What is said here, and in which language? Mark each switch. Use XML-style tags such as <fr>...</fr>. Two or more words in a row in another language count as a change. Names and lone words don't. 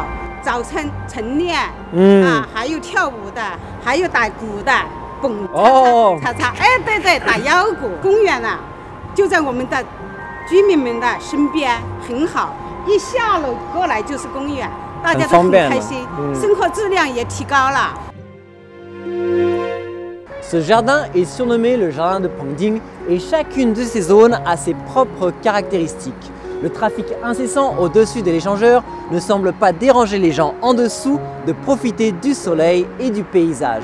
<zh>早晨晨练，还有跳舞的，还有打鼓的，蹦擦擦，哎，对对，打腰鼓。公园呢，就在我们的居民们的身边，很好。一下楼过来就是公园，大家都很开心，生活质量也提高了。</zh> <fr>Ce jardin est surnommé le jardin de Pengding et chacune de ces zones a ses propres caractéristiques. Le trafic incessant au-dessus de l'échangeur ne semble pas déranger les gens en dessous de profiter du soleil et du paysage.</fr>